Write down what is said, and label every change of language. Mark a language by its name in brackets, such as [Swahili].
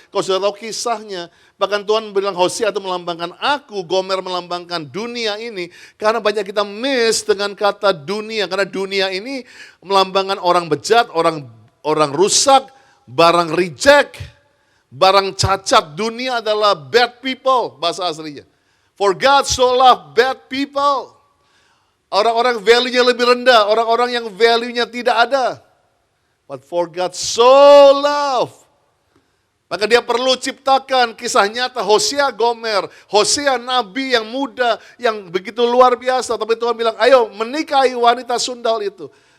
[Indonesian] Kalau sudah tahu kisahnya, bahkan Tuhan bilang Hosea itu melambangkan aku, Gomer melambangkan dunia ini. Karena banyak kita miss dengan kata dunia. Karena dunia ini melambangkan orang bejat, orang rusak, barang reject, barang cacat. Dunia adalah [English] bad people, [Indonesian] bahasa aslinya. [English] For God so loved bad people. [Indonesian] Orang-orang value-nya lebih rendah, orang-orang yang value-nya tidak ada. [English] But for God so loved. [Indonesian] Maka dia perlu ciptakan kisah nyata Hosea Gomer, Hosea Nabi yang muda, yang begitu luar biasa. Tapi Tuhan bilang, ayo menikahi wanita sundal itu.